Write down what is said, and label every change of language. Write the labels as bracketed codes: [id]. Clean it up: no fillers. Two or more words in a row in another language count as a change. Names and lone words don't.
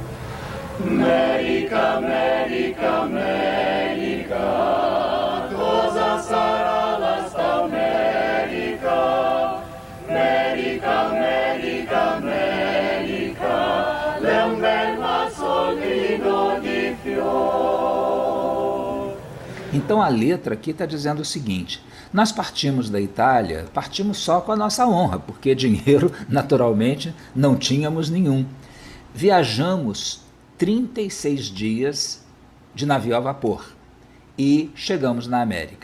[it] America, America, America, cosa sarà la sta America? America, America, America, è un bel mazzolino di fior. [pt] Então a letra aqui está dizendo o seguinte: nós partimos da Itália, partimos só com a nossa honra, porque dinheiro, naturalmente, não tínhamos nenhum. Viajamos 36 dias de navio a vapor e chegamos na América.